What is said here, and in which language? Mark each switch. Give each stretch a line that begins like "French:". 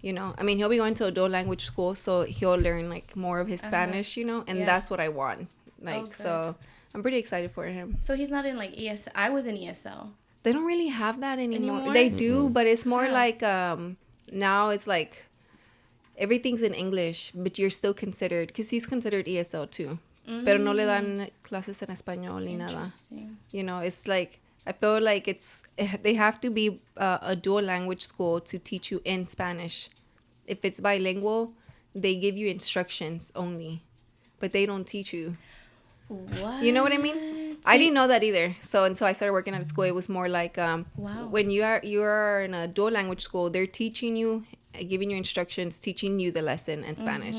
English: I mean, he'll be going to a dual language school, so he'll learn like more of his Spanish, and that's what I want. Like, so I'm pretty excited for him. So he's not in like ESL. I was in ESL. They don't really have that anymore. They do, but it's more like now it's like everything's in English, but you're still considered, because he's considered ESL too.
Spanish: Pero no le dan clases en español ni nada.
English: It's like, I feel like they have to be a dual language school to teach you in Spanish. If it's bilingual, they give you instructions only, but they don't teach you. What? You know what I mean? I didn't know that either. So until I started working at a school, it was more like when you are in a dual language school, they're teaching you, giving you instructions, teaching you the lesson in Spanish.